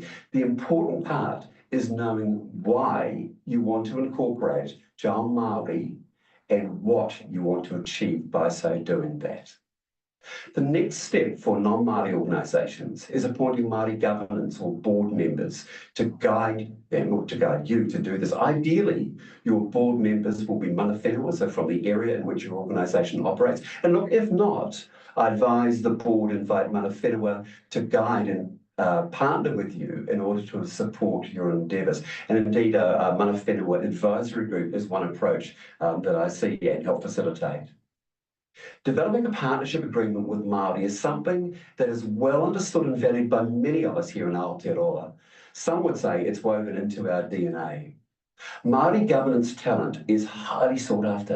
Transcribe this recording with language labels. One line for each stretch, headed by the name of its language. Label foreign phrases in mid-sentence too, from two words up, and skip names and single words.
English: The important part is knowing why you want to incorporate
Māori: Te Ao Māori
English: and what you want to achieve by so doing that. The next step for non-Māori organisations is appointing Māori governance or board members to guide them or to guide you to do this. Ideally, your board members will be
Māori: mana whenua,
English: so from the area in which your organisation operates. And look, if not, I advise the board invite
Māori: mana whenua
English: to guide and partner with you in order to support your endeavours. And indeed, a
Māori: mana whenua
English: advisory group is one approach that I see and help facilitate. Developing a partnership agreement with Māori is something that is well understood and valued by many of us here in Aotearoa. Some would say it's woven into our DNA. Māori governance talent is highly sought after.